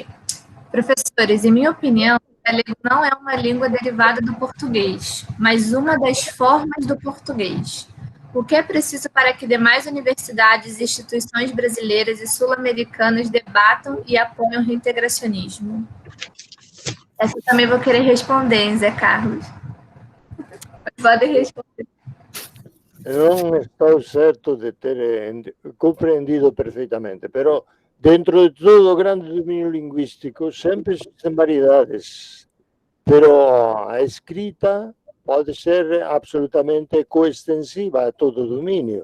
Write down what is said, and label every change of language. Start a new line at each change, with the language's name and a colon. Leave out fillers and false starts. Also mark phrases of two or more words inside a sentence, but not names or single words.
Portuguese: Professores, em minha opinião, o galego não é uma língua derivada do português, mas uma das formas do português. O que é preciso para que demais universidades e instituições brasileiras e sul-americanas debatam e apoiem o reintegracionismo? Essa eu também vou querer responder, hein, Zé Carlos? Podem responder.
Galician: Non estou certo de ter compreendido perfectamente, pero dentro de todo o grande dominio lingüístico sempre existen variedades, pero a escrita pode ser absolutamente coextensiva a todo o dominio.